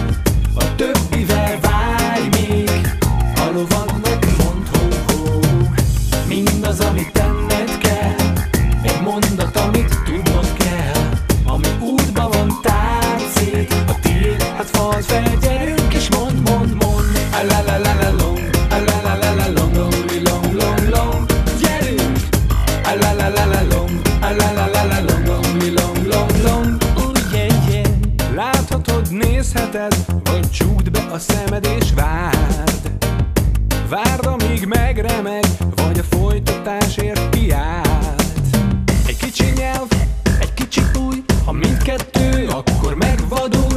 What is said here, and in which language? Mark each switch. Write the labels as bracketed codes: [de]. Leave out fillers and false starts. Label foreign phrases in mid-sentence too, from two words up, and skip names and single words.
[hu] A többivel várj még, a lovadnak mondd ho-ho. Mindaz, amit tenned kell, egy mondat, amit tudnod kell. Ami útba van, tárd szét a tiéd, hát falld fel, gyerünk és mondd, mondd, mondd. A la la la la long, a la la la la long, long, long, long, long. Gyerünk! A la la la la long, a la la la la long, long, long, long, long. [en] Oh yeah, yeah. [hu] Láthatod, nézheted, vagy csukd be a szemed és várd. Várd, amíg megremeg, vagy a folytatásért kiált. Egy kicsi nyelv, egy kicsi új, ha mindkettő, akkor megvadul.